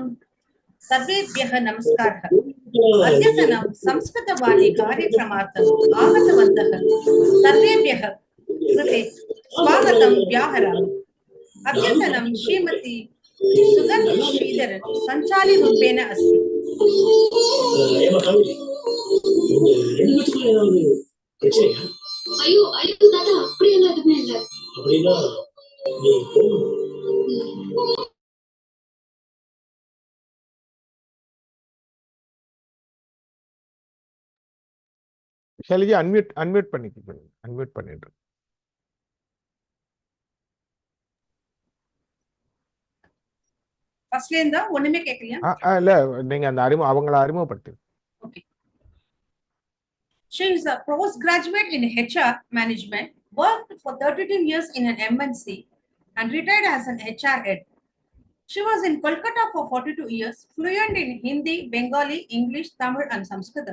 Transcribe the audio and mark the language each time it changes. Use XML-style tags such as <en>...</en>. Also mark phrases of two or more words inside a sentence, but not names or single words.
<sa>सर्वेभ्यः नमस्कारः. अद्यतनं संस्कृत वाणी कार्यक्रमार्थम् आगतवन्तः सर्वेभ्यः कृते स्वागतं व्याहरामि. अद्यतनं श्रीमती सुगन्धि श्रीधरन् सञ्चालिरूपेण अस्ति.</sa> <ta>ஐயோ தாத்தா, அப்படியெல்லாம் எதுவுமே இல்லை. அப்படின்னா ஷைலஜி அன்மியூட் பண்ணிட்டு. ஃபர்ஸ்ட்ல இருந்தா ஒண்ணுமே கேட்கலையா? இல்ல, நீங்க அந்த அவங்கள அறிமுகப்படுத்து.</ta> <en>Okay. She is a postgraduate in HR management, worked for 32 years in an MNC and retired as an HR head. She was in Kolkata for 42 years, fluent in Hindi, Bengali, English, Tamil and Samskrita.</en>